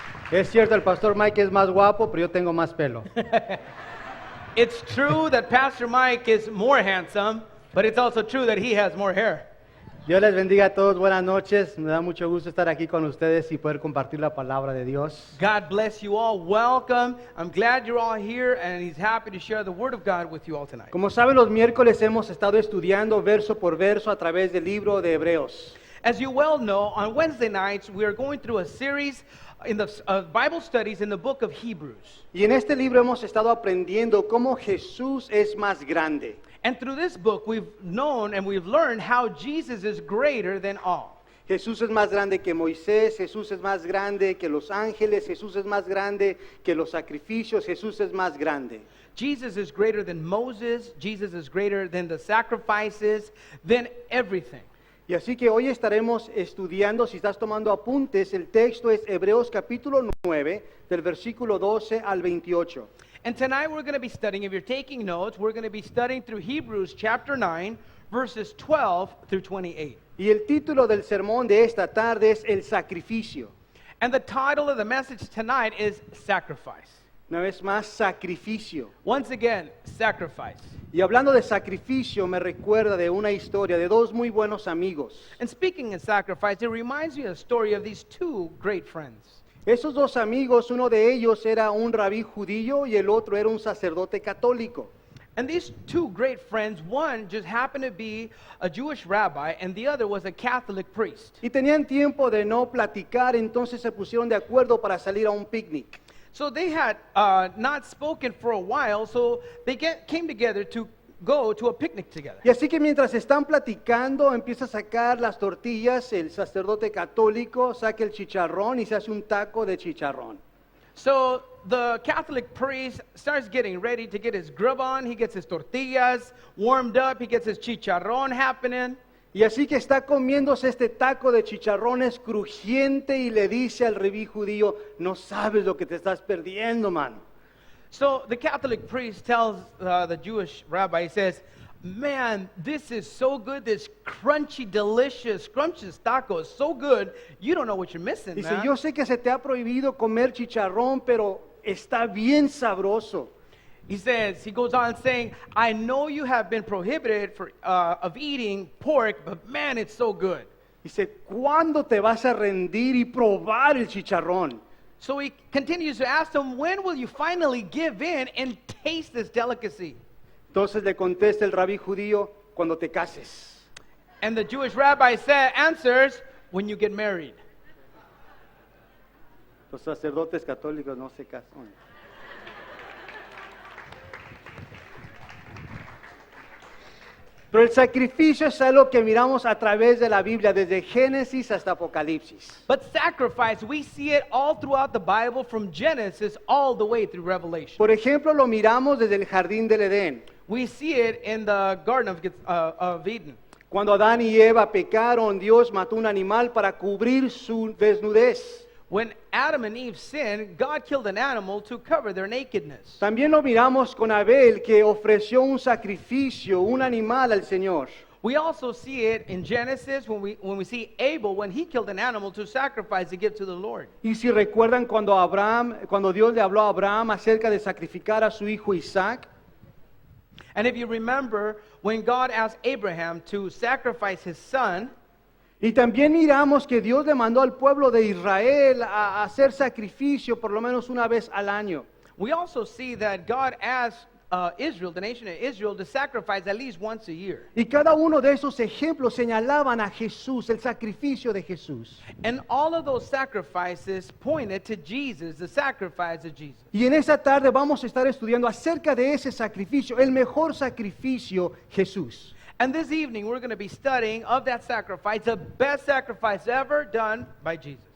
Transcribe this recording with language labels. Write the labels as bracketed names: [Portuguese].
[Spanish] Es cierto, el pastor Mike es más guapo, pero yo tengo más pelo. [English] It's true that Pastor Mike is more handsome, but it's also true that he has more hair. [Spanish] Dios les bendiga a todos, buenas noches. Me da mucho gusto estar aquí con ustedes y poder compartir la palabra de Dios. [English] God bless you all. Welcome. I'm glad you're all here, and he's happy to share the word of God with you all tonight. [Spanish] Como saben, los miércoles hemos estado estudiando verso por verso a través del libro de Hebreos. [English] As you well know, on Wednesday nights, we are going through a series in the Bible studies in the book of Hebrews. [Spanish] Y en este libro hemos estado aprendiendo cómo Jesús es más grande. [English] And through this book, we've known and we've learned how Jesus is greater than all. [Spanish] Jesús es más grande que Moisés, Jesús es más grande que los ángeles, Jesús es más grande que los sacrificios, Jesús es más grande. [English] Jesus is greater than Moses. Jesus is greater than the sacrifices, than everything. [Spanish] Y así que hoy estaremos estudiando, si estás tomando apuntes, el texto es Hebreos capítulo 9, del versículo 12 al 28. [English] And tonight we're going to be studying, if you're taking notes, we're going to be studying through Hebrews chapter 9, verses 12 through 28. [Spanish] Y el título del sermón de esta tarde es El sacrificio. [English] And the title of the message tonight is Sacrifice. [Spanish] Una vez más, sacrificio. [English] Once again, sacrifice. [Spanish] Y hablando de sacrificio, me recuerda de una historia de dos muy buenos amigos. [English] And speaking of sacrifice, it reminds me of a story of these two great friends. [Spanish] Esos dos amigos, uno de ellos era un rabí judío y el otro era un sacerdote católico. [English] And these two great friends, one just happened to be a Jewish rabbi and the other was a Catholic priest. [Spanish] Y tenían tiempo de no platicar, entonces se pusieron de acuerdo para salir a un picnic. [English] So they had not spoken for a while, so they came together to go to a picnic together. [Spanish] Y así que mientras están platicando, empieza a sacar las tortillas, el sacerdote católico saca el chicharrón y se hace un taco de chicharrón. [English] So the Catholic priest starts getting ready to get his grub on. He gets his tortillas warmed up. He gets his chicharrón happening. [Spanish] Y así que está comiéndose este taco de chicharrones crujiente y le dice al rabí judío, no sabes lo que te estás perdiendo, mano. [English] So the Catholic priest tells the Jewish rabbi, he says, man, this is so good, this crunchy, delicious, scrumptious taco is so good, you don't know what you're missing, [Spanish] Dice, [English] man. [Spanish] yo sé que se te ha prohibido comer chicharrón, pero está bien sabroso. [English] He says, he goes on saying, I know you have been prohibited of eating pork, but man, it's so good. [Spanish] Dice, ¿cuándo te vas a rendir y probar el chicharrón? [English] So he continues to ask them, when will you finally give in and taste this delicacy? [Spanish] Entonces le contesta el rabí judío, cuando te cases. [English] And the Jewish rabbi answers, when you get married. [Spanish] Los sacerdotes católicos no se casan. Pero el sacrificio es algo que miramos a través de la Biblia, desde Génesis hasta Apocalipsis. [English] But sacrifice, we see it all throughout the Bible from Genesis all the way through Revelation. [Spanish] Por ejemplo, lo miramos desde el jardín del Edén. [English] We see it in the Garden of Eden. [Spanish] Cuando Adán y Eva pecaron, Dios mató un animal para cubrir su desnudez. [English] When Adam and Eve sinned, God killed an animal to cover their nakedness. [Spanish] También lo miramos con Abel, que ofreció un sacrificio, un animal al Señor. [English] We also see it in Genesis when we see Abel when he killed an animal to sacrifice to give to the Lord. [Spanish] Y si recuerdan cuando Dios le habló a Abraham acerca de sacrificar a su hijo Isaac, [English] And if you remember when God asked Abraham to sacrifice his son, [Spanish] y también miramos que Dios le mandó al pueblo de Israel a hacer sacrificio por lo menos una vez al año. [English] we also see that God asked Israel, the nation of Israel, to sacrifice at least once a year. [Spanish] Y cada uno de esos ejemplos señalaban a Jesús, el sacrificio de Jesús. [English] And all of those sacrifices pointed to Jesus, the sacrifice of Jesus. [Spanish] Y en esta tarde vamos a estar estudiando acerca de ese sacrificio, el mejor sacrificio, Jesús. [English] And this evening we're going to be studying of that sacrifice, the best sacrifice ever done by Jesus.